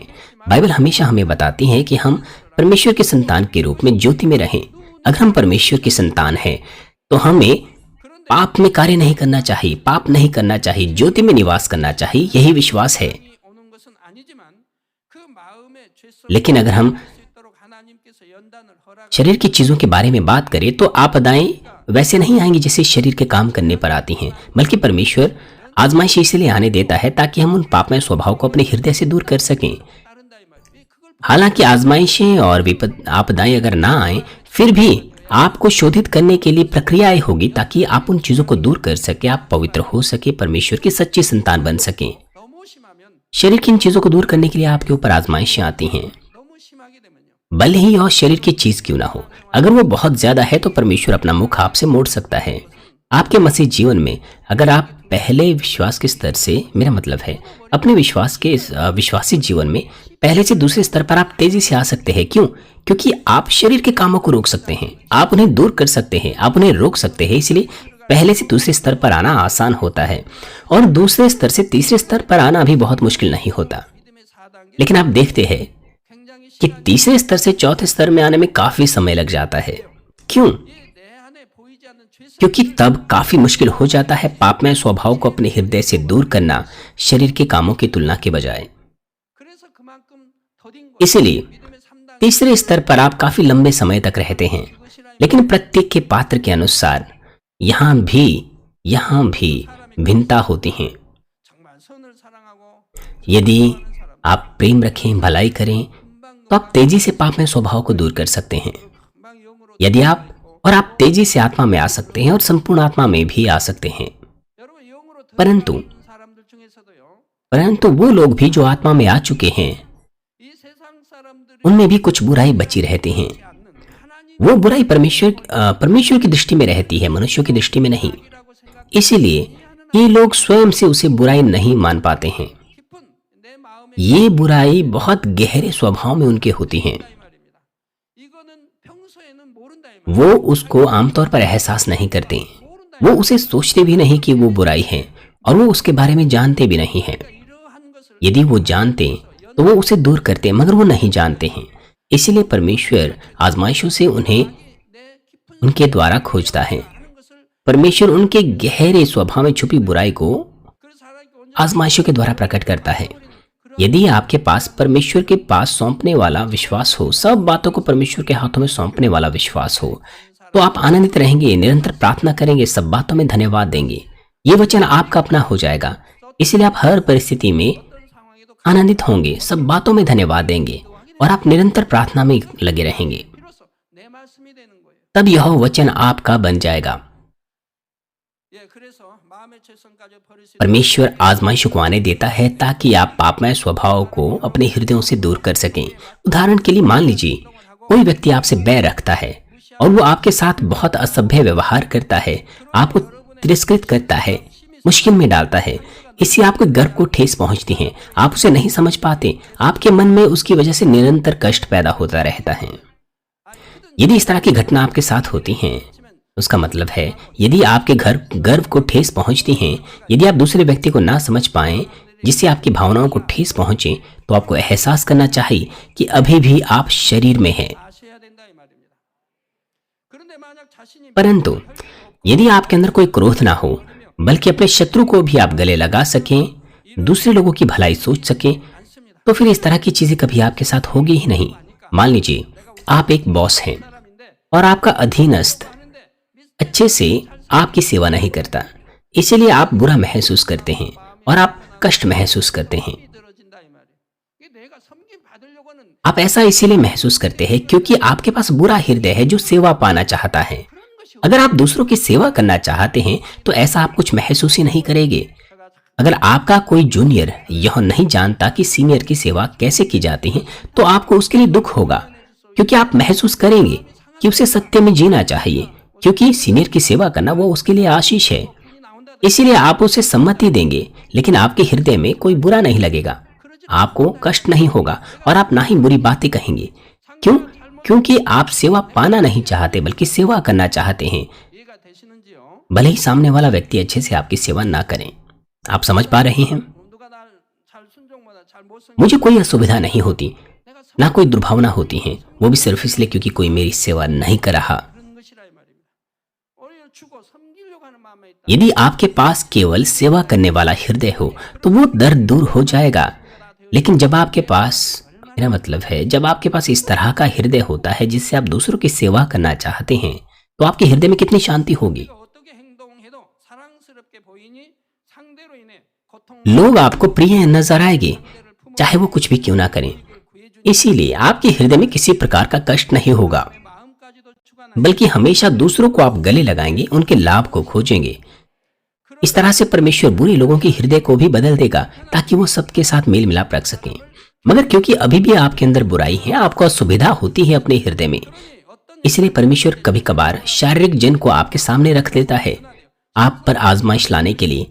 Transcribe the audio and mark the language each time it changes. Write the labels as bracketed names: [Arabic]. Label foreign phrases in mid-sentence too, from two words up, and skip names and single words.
[Hindi] बाइबल हमेशा हमें बताती है कि हम परमेश्वर के संतान के रूप में ज्योति में रहें। अगर हम परमेश्वर की संतान हैं तो हमें पाप में कार्य नहीं करना चाहिए, पाप नहीं करना चाहिए, ज्योति में निवास करना चाहिए, यही विश्वास है। [Korean] 오는 것은 아니지만 그 마음의 죄성을 [Hindi] लेकिन अगर हम [Korean] 수 있도록 하나님께서 연단을 허락 [Hindi] शरीर की चीजों के बारे में बात करें तो आपदाएं वैसे नहीं आएंगी जैसे शरीर के काम करने पर आती हैं, बल्कि परमेश्वर आजमाइश इसलिए आने देता है ताकि हम उन पापमय स्वभाव को अपने हृदय से दूर कर सकें। [Korean] 따른다 이 말이에요. 그걸 [Hindi] हालांकि आजमाइशें और विपद आपदाएं अगर ना आए फिर भी आपको शोधित करने के लिए प्रक्रियाएं होगी ताकि आप उन चीजों को दूर कर सके, आप पवित्र हो सके, परमेश्वर की सच्ची संतान बन सकें। [Korean] 너무 심하면 [Hindi] शरीर की इन चीजों को दूर करने के लिए आपके ऊपर आजमाइशें आती हैं, [Korean] 너무 심하게 되면요. [Hindi] भले ही और शरीर की चीज क्यों ना हो। अगर वो बहुत ज्यादा है तो परमेश्वर अपना मुख आपसे मोड़ सकता है। आपके मसीह जीवन में अगर आप पहले विश्वास के स्तर से, मेरा मतलब है अपने विश्वास के विश्वासी जीवन में पहले से दूसरे स्तर पर आप तेजी से आ सकते हैं। क्यों? क्योंकि आप शरीर के कामों को रोक सकते हैं, आप उन्हें दूर कर सकते हैं, आप उन्हें रोक सकते हैं। इसलिए पहले से दूसरे स्तर पर आना आसान होता है और दूसरे स्तर से तीसरे स्तर पर आना भी बहुत मुश्किल नहीं होता। [Korean] 믿음의 4단계 [Hindi] लेकिन आप देखते हैं [Korean] 굉장히 [Hindi] कि तीसरे स्तर से चौथे स्तर में आने में काफी समय लग जाता है। क्यों? [Korean] 내 안에 보이지 않는 죄성 [Hindi] क्योंकि तब काफी मुश्किल हो जाता है पापमय स्वभाव को अपने हृदय से दूर करना शरीर के कामों की तुलना के बजाय। [Korean] 그래서 그만큼 더딘 거 [Hindi] इसलिए [Korean] 믿음의 3단계 [Hindi] तीसरे स्तर पर आप काफी लंबे समय तक रहते हैं, लेकिन प्रत्येक के पात्र के अनुसार यहाँ भी भिन्नता होती हैं। [Korean] 정말 선을 사랑하고 [Hindi] यदि आप प्रेम रखें, भलाई करें, तो आप तेजी से पापमय स्वभाव को दूर कर सकते हैं। [Korean] 금방 영으로 [Hindi] यदि आप तेजी से आत्मा में आ सकते हैं और संपूर्ण आत्मा में भी आ सकते हैं। [Korean] 여러분 영으로 [Hindi] परंतु [Korean] 들어간 사람들 중에서도요. [Hindi] परंतु वो लोग भी जो आत्मा में आ चुके हैं [Korean] 이 세상 사람들이 [Hindi] उनमें भी कुछ बुराई बची रहती हैं। [Korean] 하지 않는 하나님 [Hindi] वो बुराई परमेश्वर की दृष्टि में रहती है, मनुष्यों की दृष्टि में नहीं। [Korean] 이라고 생각 [Hindi] इसीलिए ये लोग स्वयं से उसे बुराई नहीं मान पाते हैं। [Korean] 깊은 내 마음에 [Hindi] ये बुराई बहुत गहरे स्वभाव में उनके होती हैं। [Korean] 있다 이 말입니다. 이거는 평소에는 모른다 이 말이에요. [Hindi] वो उसको आमतौर पर एहसास नहीं करते, वो उसे सोचते भी नहीं कि वो बुराई है और वो उसके बारे में जानते भी नहीं हैं। [Korean] 이러한 것을 [Hindi] यदि वो जानते तो वो उसे दूर करते, मगर वो नहीं जानते हैं। इसीलिए परमेश्वर आजमाइशों से उन्हें [Korean] 내 깊은 [Hindi] उनके द्वारा खोजता है। [Korean] 하는 것을 [Hindi] परमेश्वर उनके गहरे स्वभाव में छुपी बुराई को [Korean] 그래서 하나님께 온전히 [Hindi] आजमाइशों के द्वारा प्रकट करता है। यदि आपके पास परमेश्वर के पास सौंपने वाला विश्वास हो, सब बातों को परमेश्वर के हाथों में सौंपने वाला विश्वास हो, तो आप आनंदित रहेंगे, निरंतर प्रार्थना करेंगे, सब बातों में धन्यवाद देंगे। ये वचन आपका अपना हो जाएगा। इसलिए आप हर परिस्थिति में [Korean] 어떤 상황에도 [Hindi] आनंदित होंगे, सब बातों में धन्यवाद देंगे और आप निरंतर प्रार्थना में लगे रहेंगे। [Korean] 비로소 내 말씀이 되는 거예요. [Hindi] तब यह वचन आपका बन जाएगा। [Korean] 예, 그래서 마음의 죄성까지 버릴 수 있도록 [Hindi] परमेश्वर आजमाइशों को आने देता है ताकि आप पापमय स्वभाव को अपने हृदयों से दूर कर सकें। उदाहरण के लिए मान लीजिए कोई व्यक्ति आपसे बैर रखता है और वो आपके साथ बहुत असभ्य व्यवहार करता है, आपको तिरस्कृत करता है, मुश्किल में डालता है। इससे आपके गर्व को ठेस पहुंचती है, आप उसे नहीं समझ पाते, आपके मन में उसकी वजह से निरंतर कष्ट पैदा होता रहता है। यदि इस तरह की घटना आपके साथ होती हैं, उसका मतलब है यदि आपके घर गर्व को ठेस पहुंचती हैं, यदि आप दूसरे व्यक्ति को ना समझ पाएं जिससे आपकी भावनाओं को ठेस पहुंचे, तो आपको एहसास करना चाहिए कि अभी भी आप शरीर में हैं। [Korean] 아셔야 된다 이 말입니다. 그런데 만약 자신이 [Hindi] परंतु यदि आपके अंदर कोई क्रोध ना हो, बल्कि अपने शत्रु को भी आप गले लगा सकें, दूसरे लोगों की भलाई सोच सकें, [Korean] 않습니다. [Hindi] तो फिर इस तरह की चीजें कभी आपके साथ होगी ही नहीं। मान लीजिए आप एक बॉस हैं [Korean] 사람인데 [Hindi] और आपका अधीनस्थ [Korean] 하는데 [Hindi] अच्छे से आपकी सेवा नहीं करता, इसलिए आप बुरा महसूस करते हैं और आप कष्ट महसूस करते हैं। [Korean] 들어진다 이 말이에요. 이게 내가 섬김 받으려고는 [Hindi] आप ऐसा इसीलिए महसूस करते हैं क्योंकि आपके पास बुरा हृदय है जो सेवा पाना चाहता है। [Korean] 그런 것이 [Hindi] अगर आप दूसरों की सेवा करना चाहते हैं तो ऐसा आप कुछ महसूस ही नहीं करेंगे। [Korean] 제가 [Hindi] अगर आपका कोई जूनियर यह नहीं जानता कि सीनियर की सेवा कैसे की जाती है, तो आपको उसके लिए दुख होगा, क्योंकि आप महसूस करेंगे कि उसे सत्य में जीना चाहिए, क्योंकि सीनियर की सेवा करना वो उसके लिए आशीष है। [Korean] 분이 나온다. [Hindi] इसीलिए आप उसे सम्मति देंगे, लेकिन आपके हृदय में कोई बुरा नहीं लगेगा, आपको कष्ट नहीं होगा और आप ना ही बुरी बातें कहेंगे। क्यों? क्योंकि आप सेवा पाना नहीं चाहते बल्कि सेवा करना चाहते हैं। [Korean] 이해가 되시는지요? [Hindi] भले ही सामने वाला व्यक्ति अच्छे से आपकी सेवा ना करें। आप समझ पा रहे हैं? [Korean] 누가 날잘 순종마다 잘못 순종 [Hindi] मुझे कोई असुविधा नहीं होती, [Korean] 내가 [Hindi] ना कोई दुर्भावना होती है, वो भी सिर्फ इसलिए क्योंकि कोई मेरी सेवा नहीं कर रहा। [Korean] 그런 것이라 이 말입니다. 오히려 주고 섬기려고 하는 마음에 있다. [Hindi] यदि आपके पास केवल सेवा करने वाला हृदय हो तो वो दर्द दूर हो जाएगा। लेकिन जब आपके पास, मेरा मतलब है, जब आपके पास इस तरह का हृदय होता है जिससे आप दूसरों की सेवा करना चाहते हैं, तो आपके हृदय में कितनी शांति होगी। [Korean] 우리가 어떻게 행동해도 사랑스럽게 보이니 상대로 인해 고통 [Hindi] लोग आपको प्रिय नजर आएंगे, चाहे वो कुछ भी क्यों ना करें। इसीलिए आपके हृदय में किसी प्रकार का कष्ट नहीं होगा, [Korean] 마음까지도 추가나 [Hindi] बल्कि हमेशा दूसरों को आप गले लगाएंगे, उनके लाभ को खोजेंगे। इस तरह से परमेश्वर बुरे लोगों के हृदय को भी बदल देगा ताकि वो सबके साथ मेल मिलाप रख सकें। मगर क्योंकि अभी भी आपके अंदर बुराई है, आपको असुविधा होती है अपने हृदय में, इसलिए परमेश्वर कभी कभार शारीरिक जन को आपके सामने रख देता है आप पर आजमाइश लाने के लिए।